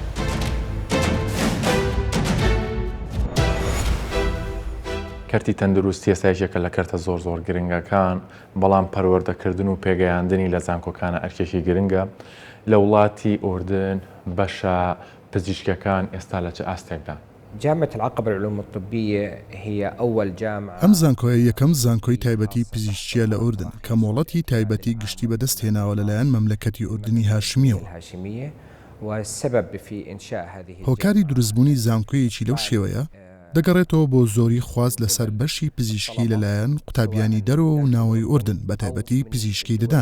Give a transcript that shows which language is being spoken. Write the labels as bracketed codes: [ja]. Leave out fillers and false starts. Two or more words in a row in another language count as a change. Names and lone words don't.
[ckb] کەرتی تەندروستی ئێستایشێکە لە کەرتە زۆر گرنگەکان بەڵام پەروەردەکردن و پێگەیاندنی لە زانکۆکانە ئەرکێکی گرنگە. لە وڵاتی ئوردن بەشە پزیشکەکان ئێستا لە چه ئاستێکدا؟ [ar] جامعة العقبة للعلوم الطبية هي أول جامعة. [ckb] ئەم زانکۆیە یەکەم زانکۆی تایبەتی پزیشکیە لە ئوردن کە مۆڵەتی تایبەتی گشتی بەدەست هێناوە لەلایەن مەملەکەتی ئوردنی هاشمیەوە. هۆکاری دروستبوونی زانکۆیەکی لەو شێوەیە دەگەڕێتەوە بۆ زۆری خواز لەسەر بەشی پزیشکی لەلایەن قوتابیانی دەرەوە و ناوەی ئوردن بە تایبەتی پزیشکی دەدان.